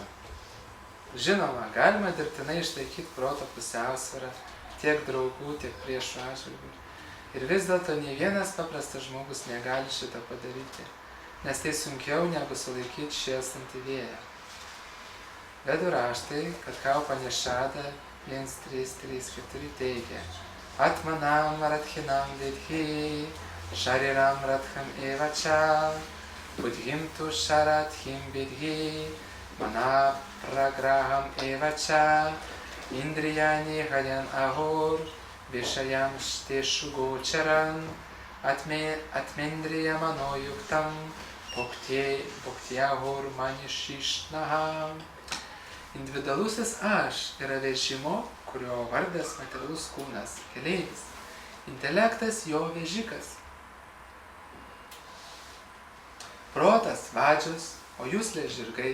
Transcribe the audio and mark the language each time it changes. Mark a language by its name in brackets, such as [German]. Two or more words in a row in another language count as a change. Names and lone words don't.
[Lithuanian] Žinoma, galima dirbtinai išlaikyti proto pusiausvyrą tiek draugų, tiek priešų atžvilgiu. Ir vis dėlto nei vienas paprastas žmogus negali šitą padaryti, nes tai sunkiau negu sulaikyti šėlstantį vėją. Vedų raštai, kad Kaupanešada 1.3.3.4 teigia: [Sanskrit] आत्मानम् रथिनं विद्धि, शरीरं रथम् एव च, बुद्धिं तु सारथिं विद्धि, मनः प्रग्रहम् एव च, इन्द्रियाणि हयान् आहुः, विषयांस् तेषु गोचरान्, आत्मेन्द्रिय मनो युक्तम्, भक्त्याहुर् मनीषिणः. [Lithuanian] Individualusis aš yra vežimo, kurio vardas materialus kūnas, keleivis. Intelektas jo vežikas. Protas vadžius, o juslė žirgai.